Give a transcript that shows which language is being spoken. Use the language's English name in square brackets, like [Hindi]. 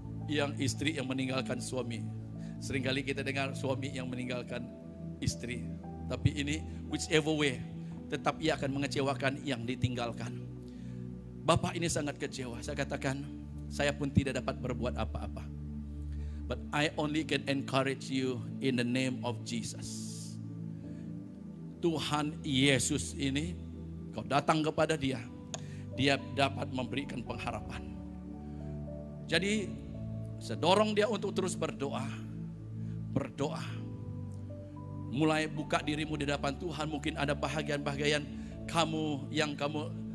[Malay] Yang istri yang meninggalkan suami. Seringkali kita dengar suami yang meninggalkan istri. Tapi ini [English] whichever way, [Malay] tetap ia akan mengecewakan yang ditinggalkan. Bapak ini sangat kecewa. Saya katakan, saya pun tidak dapat berbuat apa-apa. [English] But I only can encourage you in the name of Jesus. [Malay] Tuhan Yesus ini, kau datang kepada dia, dia dapat memberikan pengharapan. Jadi saya dorong dia untuk terus berdoa. Berdoa. Mulai buka dirimu di hadapan Tuhan. Mungkin ada bahagian-bahagian kamu yang kamu